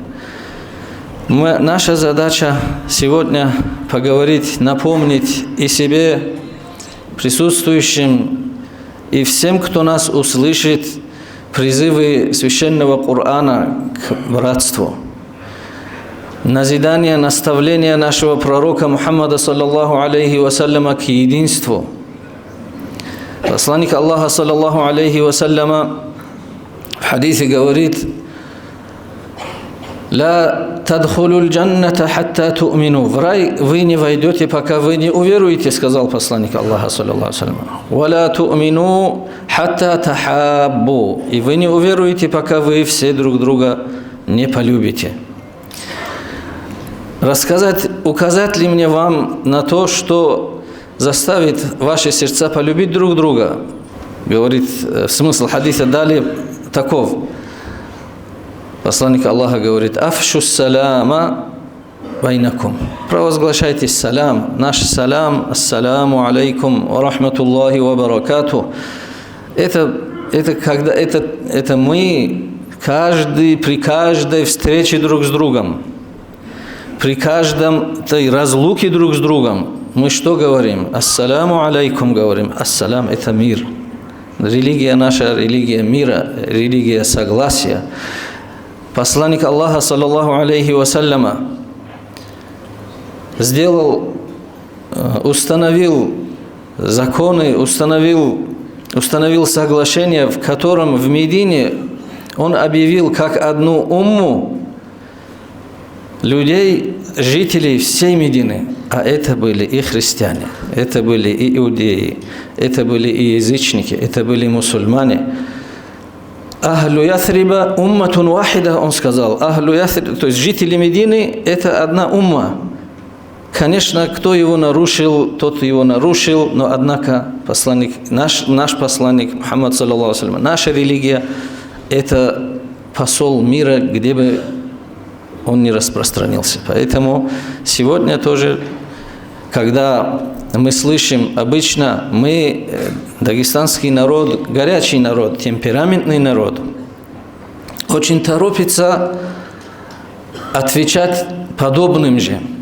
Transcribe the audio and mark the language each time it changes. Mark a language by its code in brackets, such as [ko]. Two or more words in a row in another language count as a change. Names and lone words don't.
[ru] Наша задача сегодня поговорить, напомнить и себе, присутствующим, и всем, кто нас услышит, призывы священного Корана к братству. Назидание, наставление нашего пророка Мухаммада [ar] صلى الله عليه وسلم [ru] к единству. Посланник Аллаха [ar] صلى الله عليه وسلم [ru] в хадисе говорит: [ar] «لا تدخلوا الجنة حتى تؤمنوا». [ru] В рай вы не войдете, пока вы не уверуете, сказал посланник Аллаха [ar] صلى الله عليه وسلم. «ولا تؤمنوا حتى تحابوا». [ru] И вы не уверуете, пока вы все друг друга не полюбите. Указать ли мне вам на то, что заставит ваши сердца полюбить друг друга? Говорит, смысл хадиса далее таков. Посланник Аллаха говорит: [ar] «أفشوا السلام بينكم». [ru] Провозглашайте салам, наш салам, [ar] السلام عليكم ورحمة الله وبركاته. [ru] Это мы при каждой встрече друг с другом, при каждой разлуке друг с другом, мы что говорим? [ar] السلام عليكم [ru] говорим. Ассалам – это мир. Религия наша, религия мира, религия согласия. Посланник Аллаха, [ar] صلى الله عليه وسلم, [ru] установил законы, установил соглашение, в котором в Медине он объявил как одну умму людей, жителей всей Медины, а это были и христиане, это были и иудеи, это были и язычники, это были мусульмане. [ar] أهل يثرب أمة واحدة, [ru] он сказал. [ar] أهل يثرب, [ru] то есть жители Медины – это одна умма. Конечно, кто его нарушил, тот его нарушил, но однако посланник, наш посланник Мухаммад, [ar] صلى الله عليه وسلم, [ru] наша религия – это посол мира, где бы он не распространился. Поэтому сегодня тоже, когда мы слышим, обычно мы, дагестанский народ, горячий народ, темпераментный народ, очень торопится отвечать подобным же.